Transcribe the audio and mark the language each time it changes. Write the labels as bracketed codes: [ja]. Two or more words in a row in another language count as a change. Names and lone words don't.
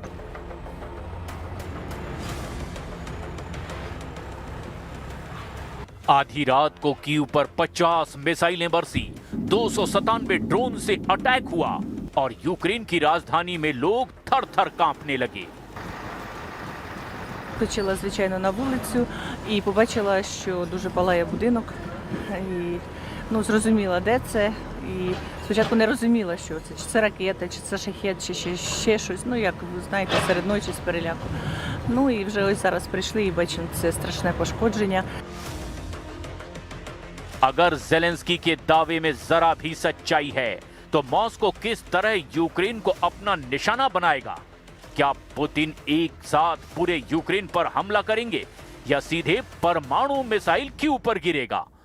[hi] आधी रात को कीव पर 50 मिसाइलें बरसी, 297 ड्रोन से अटैक हुआ और यूक्रेन की राजधानी में लोग थर-थर कांपने लगे। [uk] Вийшла, звичайно, на вулицю і побачила, що дуже палає будинок. І, зрозуміла, де це. І спочатку не розуміла, що це. Чи це ракета, чи це шахет, чи ще щось. Як ви знаєте, серед ночі з переляку. І вже ось зараз прийшли і бачимо це страшне пошкодження. [hi] अगर जेलेंस्की के दावे में जरा भी सच्चाई है तो मॉस्को किस तरह यूक्रेन को अपना निशाना बनाएगा? क्या पुतिन एक साथ पूरे यूक्रेन पर हमला करेंगे या सीधे परमाणु मिसाइल कीव पर गिरेगा?